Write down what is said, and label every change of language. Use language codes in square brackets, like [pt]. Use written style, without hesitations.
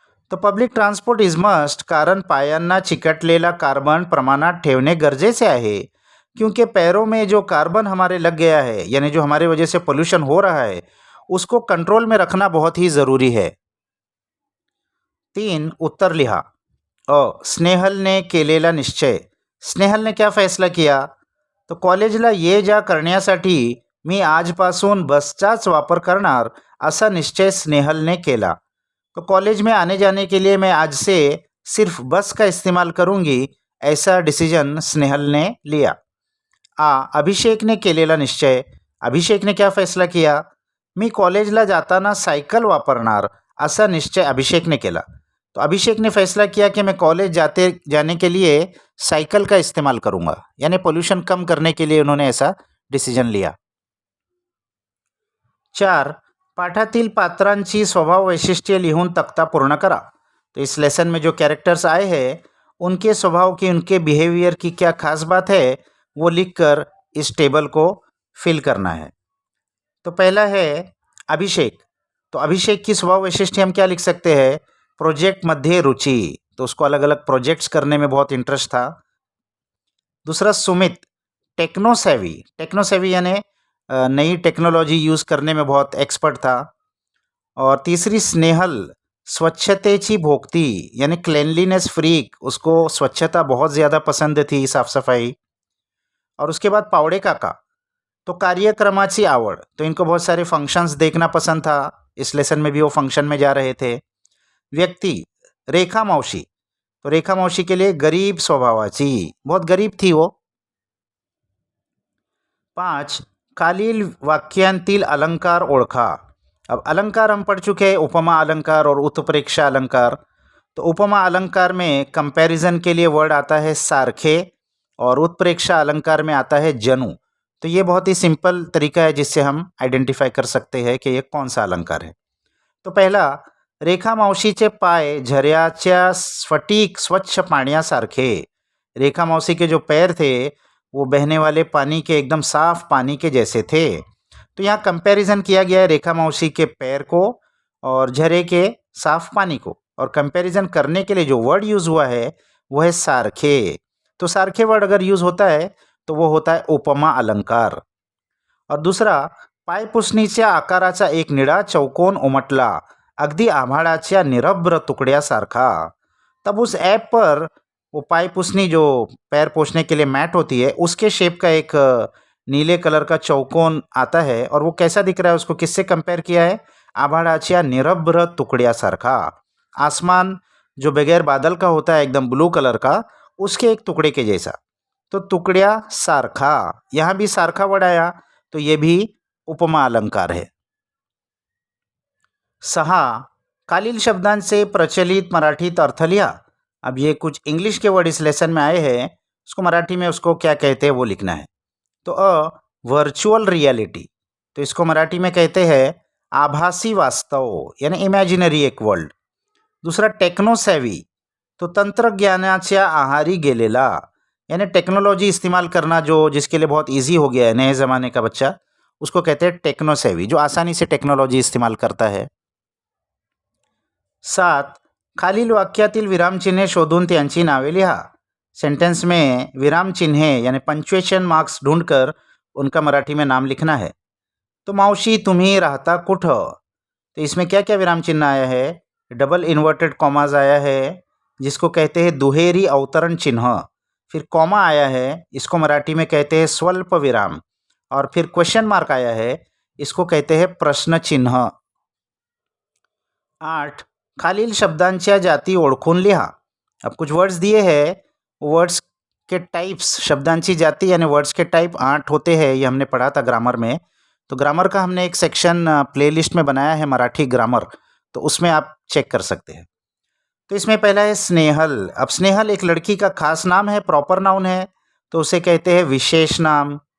[hi] तो [en] public transport is must [mr] कारण पायांना चिकटलेला कार्बन प्रमाणात ठेवणे गरजेचे आहे, [hi] क्योंकि पैरों में जो कार्बन हमारे लग गया है, यानी जो हमारे वजह से पोल्यूशन हो रहा है, उसको कंट्रोल में रखना बहुत ही ज़रूरी है। [mr] 3, उत्तर लिहा। स्नेहल ने केलेला निश्चय। [hi] स्नेहल ने क्या फैसला किया? [mr] तो कॉलेजला ये जा करण्यासाठी मी आजपासून बसचाच वापर करणार, असा निश्चय स्नेहल ने केला। [hi] तो कॉलेज में आने जाने के लिए मैं आज से सिर्फ बस का इस्तेमाल करूंगी, ऐसा डिसीजन स्नेहल ने लिया। [mr] अभिषेक ने केलेला निश्चय। [hi] अभिषेक ने क्या फैसला किया? [mr] मी कॉलेजला जाताना सायकल वापरणार, असा निश्चय अभिषेक ने केला। [hi] तो अभिषेक ने फैसला किया कि मैं कॉलेज जाने के लिए साइकिल का इस्तेमाल करूंगा, यानी पोल्यूशन कम करने के लिए उन्होंने ऐसा डिसीजन लिया। [mr] 4, पाठातील पात्रांची स्वभाव वैशिष्ट्ये लिहून तख्ता पूर्ण करा। [hi] तो इस लेसन में जो कैरेक्टर्स आए हैं उनके स्वभाव की, उनके बिहेवियर की क्या खास बात है, वो लिखकर इस टेबल को फिल करना है। तो पहला है अभिषेक। तो अभिषेक की स्वभाव वैशिष्ट्य हम क्या लिख सकते हैं? [mr] प्रोजेक्ट मध्ये रुचि, [hi] तो उसको अलग अलग प्रोजेक्ट्स करने में बहुत इंटरेस्ट था। दूसरा सुमित, टेक्नोसेवी। टेक्नोसेवी यानी नई टेक्नोलॉजी यूज़ करने में बहुत एक्सपर्ट था। और तीसरी स्नेहल, [mr] स्वच्छतेची भोगती, [hi] यानी क्लेanलीनेस फ्रीक, उसको स्वच्छता बहुत ज़्यादा पसंद थी, साफ़ सफाई। और उसके बाद पावड़े काका, तो [mr] कार्यक्रमाची आवड, [hi] तो इनको बहुत सारे फंक्शंस देखना पसंद था, इस लेसन में भी वो फंक्शन में जा रहे थे। व्यक्ति, रेखा मौसी, तो रेखा मौसी के लिए [mr] गरीब स्वभावाची, [hi] बहुत गरीब थी वो। [mr] 5, खालील वाक्यांतील अलंकार ओळखा। [hi] अब अलंकार हम पढ़ चुके हैं, उपमा अलंकार और उत्प्रेक्षा अलंकार। तो उपमा अलंकार में कंपैरिजन के लिए वर्ड आता है सारखे, और उत्प्रेक्षा अलंकार में आता है जनु। तो ये बहुत ही सिंपल तरीका है जिससे हम आइडेंटिफाई कर सकते हैं कि ये कौन सा अलंकार है। [mr] तो पहला, रेखा मावशीचे पाय झऱ्याच्या स्फटिक स्वच्छ पाण्यासारखे। [hi] रेखा मौसी के जो पैर थे वो बहने वाले पानी के एकदम साफ पानी के जैसे थे। तो यहाँ कंपैरिजन किया गया है रेखा मौसी के पैर को और झरे के साफ पानी को, और कंपैरिजन करने के लिए जो वर्ड यूज़ हुआ है वो है सारखे। तो सारखे वर्ड अगर यूज़ होता है तो वो होता है उपमा अलंकार। [mr] और दूसरा, पायपुसणीच्या आकाराचा एक निळा चौकोन उमटला अगदी आभाळाच्या निरभ्र तुकड्यासारखा। [hi] तब उस ऐप पर वो पायपुसनी जो पैर पोंछने के लिए मैट होती है उसके शेप का एक नीले कलर का चौकोन आता है, और वो कैसा दिख रहा है उसको किससे कंपेयर किया है? [mr] आभाळाच्या निरभ्र तुकड्यासारखा। [hi] आसमान जो बगैर बादल का होता है एकदम ब्लू कलर का, उसके एक टुकड़े के जैसा। तो तुकड्या सारखा, यहाँ भी सारखा वर्ड आया, तो ये भी उपमा अलंकार है। 6. [mr] खालील शब्दांचे प्रचलित मराठीत अर्थ लिहा। [hi] अब ये कुछ इंग्लिश के वर्ड इस लेसन में आए हैं, उसको मराठी में उसको क्या कहते हैं वो लिखना है। तो वर्चुअल रियलिटी, तो इसको मराठी में कहते हैं आभासी वास्तव यानी इमॅजिनरी एक वर्ल्ड। दूसरा टेक्नोसेवी, तो [mr] तंत्रज्ञानाच्या आहारी गेलेला, [hi] यानी टेक्नोलॉजी इस्तेमाल करना जो जिसके लिए बहुत इजी हो गया है नए ज़माने का बच्चा, उसको कहते हैं टेक्नोसेवी, जो आसानी से टेक्नोलॉजी इस्तेमाल करता है। 7. [mr] खालील वाक्यातील विरामचिन्हे शोधून त्यांची नावे लिहा। [hi] सेंटेंस में विराम चिन्हे यानी पंक्चुएशन मार्क्स ढूंढकर उनका मराठी में नाम लिखना है। तो [mr] मावशी तुम्ही राहता कुठं, [hi] तो इसमें क्या क्या विराम चिन्ह आया है? डबल इन्वर्टेड कॉमाज आया है जिसको कहते हैं दुहेरी अवतरण चिन्ह, फिर कॉमा आया है, इसको मराठी में कहते हैं स्वल्प विराम, और फिर क्वेश्चन मार्क आया है, इसको कहते हैं प्रश्न चिन्ह। 8. [mr] खालील शब्दांच्या जाती ओळखून लिहा। [hi] अब कुछ वर्ड्स दिए हैं, वर्ड्स के टाइप्स, शब्दांची जाति यानी वर्ड्स के टाइप 8 होते हैं, ये हमने पढ़ा था ग्रामर में। तो ग्रामर का हमने एक सेक्शन प्लेलिस्ट में बनाया है मराठी ग्रामर, तो उसमें आप चेक कर सकते हैं। तो इसमें पहला है स्नेहल। अब स्नेहल एक लड़की का खास नाम है, प्रॉपर नाउन है, तो उसे कहते हैं विशेष नाम।